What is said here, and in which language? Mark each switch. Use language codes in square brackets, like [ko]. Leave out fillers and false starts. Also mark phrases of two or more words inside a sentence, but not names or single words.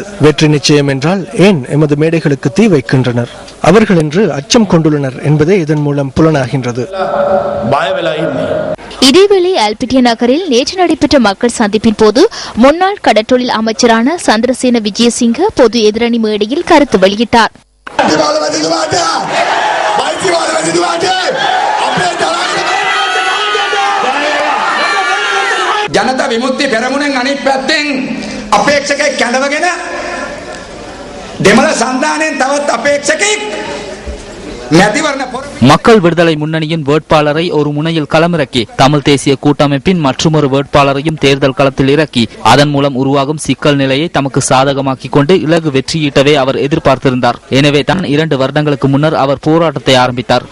[ta] வெற்றி நிச்சயம் என்றால் ஏன் எமது மேடைகளுக்கு தீ வைக்கின்றனர்? அவர்கள் என்று அச்சம் கொண்டுள்ளனர் என்பதே இதன் மூலம் புலனாகின்றது. இதேவேளை அல்பிட்டிய நகரில் நேற்று நடைபெற்ற மக்கள் சந்திப்பின் போது முன்னாள் கடற்றொழில் அமைச்சரான சந்திரசேன விஜயசிங்க பொது எதிரணி மேடையில் கருத்து வெளியிட்டார். [si] ජනතා විමුක්ති පෙරමුණෙන් අනිත් පැත්තෙන් අපේක්ෂකෙක් කැඳවගෙන දෙමළ සන්ධානයෙන් තවත් අපේක්ෂකෙක් [ta] மக்கள் விடுதலை முன்னணியின் வேட்பாளரை ஒரு முனையில் களமிறக்கி தமிழ் தேசிய கூட்டமைப்பின் மற்றொரு வேட்பாளரையும் தேர்தல் களத்தில் இறக்கி அதன் மூலம் உருவாகும் சிக்கல் நிலையை தமக்கு சாதகமாக்கிக் கொண்டு இலகு வெற்றியீட்டவே அவர் எதிர்பார்த்திருந்தார். எனவே தான் 2 வருடங்களுக்கு முன்னர் அவர் போராட்டத்தை ஆரம்பித்தார்.